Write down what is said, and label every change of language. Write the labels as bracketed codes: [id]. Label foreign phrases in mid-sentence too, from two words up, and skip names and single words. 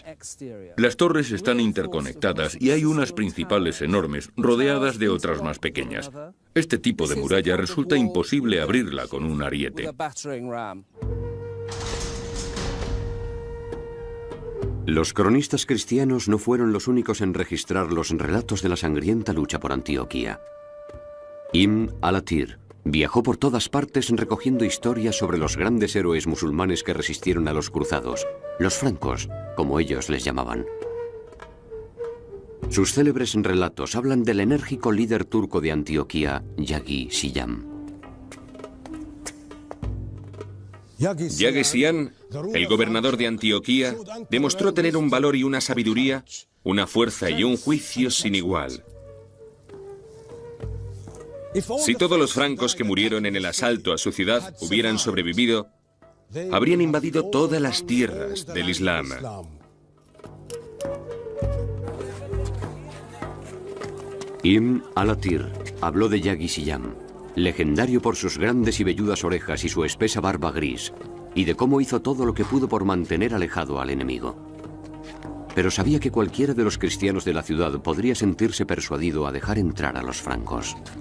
[es] Las torres están interconectadas y hay unas principales enormes, rodeadas de otras más pequeñas. Este tipo de muralla resulta imposible abrirla con un ariete. Los cronistas cristianos no fueron los únicos en registrar los relatos de la sangrienta lucha por Antioquía. Ibn al-Athir viajó por todas partes recogiendo historias sobre los grandes héroes musulmanes que resistieron a los cruzados, los francos, como ellos les llamaban. Sus célebres relatos hablan del enérgico líder turco de Antioquía, Yagi Siyam. Yagi Siyam, el gobernador de Antioquía, demostró tener un valor y una sabiduría, una fuerza y un juicio sin igual. Si todos los francos que murieron en el asalto a su ciudad hubieran sobrevivido, habrían invadido todas las tierras del Islam. Ibn al-Athir habló de Yagi Siyam, legendario por sus grandes y velludas orejas y su espesa barba gris, y de cómo hizo todo lo que pudo por mantener alejado al enemigo. Pero sabía que cualquiera de los cristianos de la ciudad podría sentirse persuadido a dejar entrar a los francos.